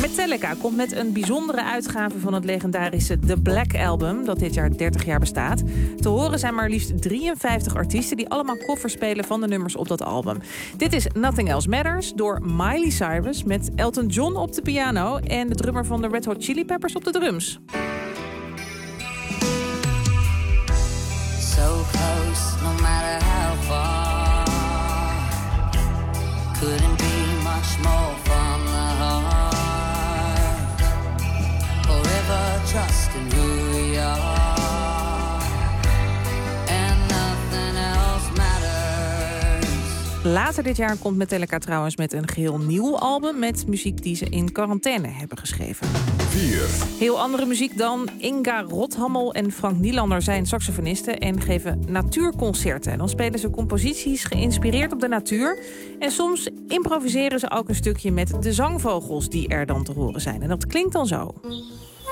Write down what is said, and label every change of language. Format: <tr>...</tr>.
<nl>Metallica komt met een bijzondere uitgave van het legendarische The Black Album, dat dit jaar 30 jaar bestaat. Te horen zijn maar liefst 53 artiesten die allemaal covers spelen van de nummers op dat album. Dit is Nothing Else Matters door Miley Cyrus met Elton John op de piano en de drummer van de Red Hot Chili Peppers op de drums.</nl> <en>So close, no matter how far, couldn't be much more from the heart. Forever trusting who we are, and nothing else matters.</en> <nl>Later dit jaar komt Metallica trouwens met een geheel nieuw album met muziek die ze in quarantaine hebben geschreven. Heel andere muziek dan. Inga Rothammel en Frank Nielander zijn saxofonisten en geven natuurconcerten. En dan spelen ze composities geïnspireerd op de natuur. En soms improviseren ze ook een stukje met de zangvogels die er dan te horen zijn. En dat klinkt dan zo. MUZIEK</nl>